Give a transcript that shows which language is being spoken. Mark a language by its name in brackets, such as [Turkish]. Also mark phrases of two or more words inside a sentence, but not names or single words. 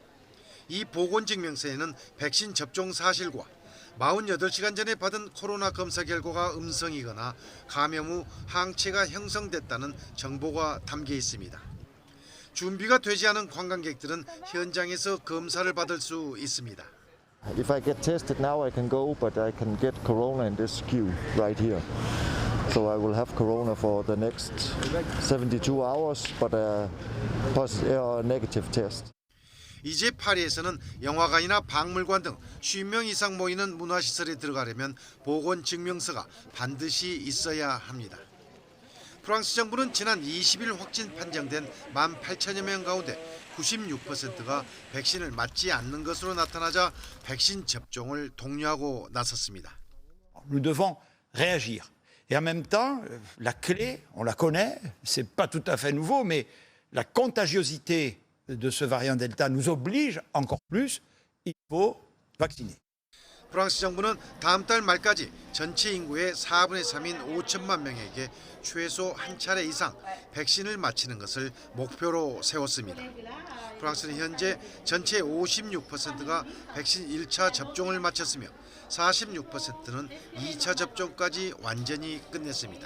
[Korean] 이 보건증명서에는 백신 접종 사실과 48시간 전에 받은 코로나 검사 결과가 음성이거나 감염 후 항체가 형성됐다는 정보가 담겨 있습니다. 준비가 되지 않은 관광객들은 현장에서 검사를 받을 수 있습니다. [English] If I get tested now, I can go, but I can get corona in this queue right here. So I will have corona for the next 72 hours, but a negative test. [Korean] 이제 파리에서는 영화관이나 박물관 등 50명 이상 모이는 문화시설에 들어가려면 보건 증명서가 반드시 있어야 합니다. 프랑스 정부는 지난 20일 확진 판정된 18,000여 명 가운데 96%가 백신을 맞지 않는 것으로 나타나자 백신 접종을 독려하고 나섰습니다. [French] Nous devons réagir. Et en même temps, la clé, on la connaît, c'est pas tout à fait nouveau, mais la contagiosité de ce variant Delta nous oblige encore plus, il faut vacciner. [Korean] 프랑스 정부는 다음 달 말까지 전체 인구의 4분의 3인 5천만 명에게 최소 한 차례 이상 백신을 맞히는 것을 목표로 세웠습니다. 프랑스는 현재 전체 56%가 백신 1차 접종을 마쳤으며 46%는 2차 접종까지 완전히 끝냈습니다.